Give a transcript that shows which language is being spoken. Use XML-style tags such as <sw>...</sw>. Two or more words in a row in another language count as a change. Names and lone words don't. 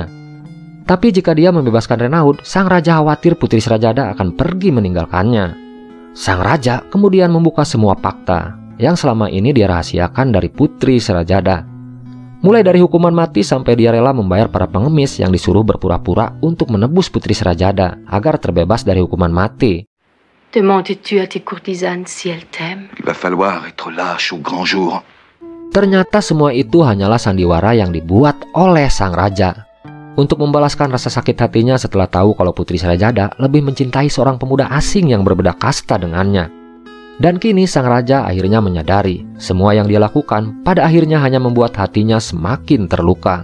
<id>Tapi jika dia membebaskan Renaud, sang raja khawatir Putri Serajada akan pergi meninggalkannya. Sang raja kemudian membuka semua fakta yang selama ini dia rahasiakan dari Putri Serajada. Mulai dari hukuman mati sampai dia rela membayar para pengemis yang disuruh berpura-pura untuk menebus Putri Serajada agar terbebas dari hukuman mati.</id> <fr>Demandes-tu à tes courtisanes si elles t'aiment? Il va falloir être lâche au grand jour.</fr> <id>Ternyata semua itu hanyalah sandiwara yang dibuat oleh sang raja untuk membalaskan rasa sakit hatinya setelah tahu kalau Putri Serajada lebih mencintai seorang pemuda asing yang berbeda kasta dengannya. Dan kini sang raja akhirnya menyadari semua yang dia lakukan pada akhirnya hanya membuat hatinya semakin terluka.</id>